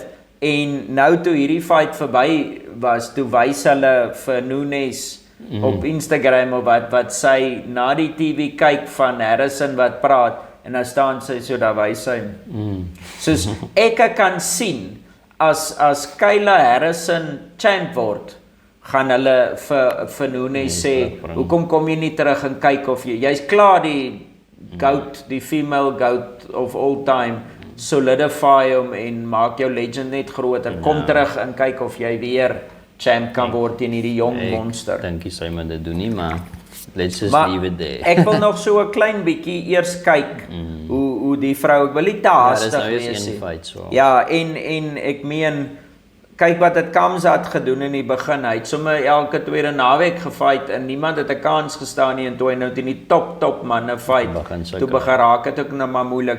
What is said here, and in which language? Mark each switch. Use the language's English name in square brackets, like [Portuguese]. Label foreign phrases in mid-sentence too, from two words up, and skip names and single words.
[Afrikaans] En nou toe hierdie fight verby was, toe wys hulle vir Nunes op Instagram of wat sy na die TV kyk van Harrison wat praat, en dan staan sy so, daar wys sy. Soos ek kan sien, as Kayla Harrison champ word, gaan hulle vir Nunes sê, hoekom kom jy nie terug en kyk of jy's klaar die GOAT, die [English] female GOAT of all time, [Afrikaans] solidify hom en maak jou legend net groter. Kom terug en kyk of jy weer champ kan word teen hierdie jong monster. Ek dink sy moet dit doen nie, maar [English] let's just leave it there. [Afrikaans] Ek wil nog so 'n klein bietjie eers kyk hoe die vrou, ek wil nie te Ja, dis haastig nou eers wees een nie. fight so. Ja, en ek meen, kyk wat het Kamzat gedoen in die begin, hy het sommer elke tweede naweek gefight en niemand het 'n kans gestaan nie en toe hy nou teen die top manne fight, toe begin raak het ook nou maar moeilik.